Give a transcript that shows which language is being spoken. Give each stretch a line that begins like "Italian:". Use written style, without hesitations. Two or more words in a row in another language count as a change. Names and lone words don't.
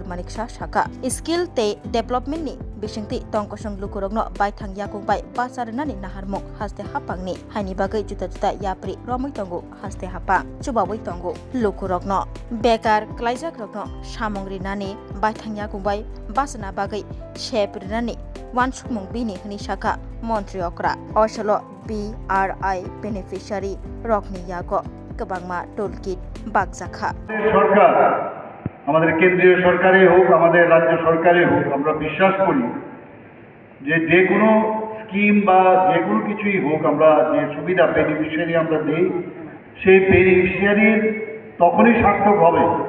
Kok Borok: मानिक साहा स्किल ते डेभलपमेन्टनि बिसिंतै तंकसं लुकुरगनो बायथां याकुं बाय बासारनानि नाहारमुक हास्ते हापांनि हाइनि बागै जुदा जुदा याप्रि रमै तंगु हास्ते हापां चुबावै तंगु लुकुरगनो बेकार क्लाइजाक रगनो सामंग्रि नानि बायथां याकुं बाय बासना बागै शेपरिनानि वानसुमुं बिनि हनि शाखा मन्त्री अकरा असलो BRI बेनिफिशियारि रकनि यागो गोबांमा
English: tool kit
Kok Borok: बाग जाखा
Bangla: সরকার আমাদের কেন্দ্রীয় সরকারই হোক আমাদের রাজ্য সরকারই হোক আমরা বিশ্বাস করি যে কোনো স্কিম বা যে কোনো কিছুই হোক আমরা যে সুবিধা বেনিফিশিয়ারি আমরা দেই সেই বেনিফিশিয়ারির তখনই সার্থক হবে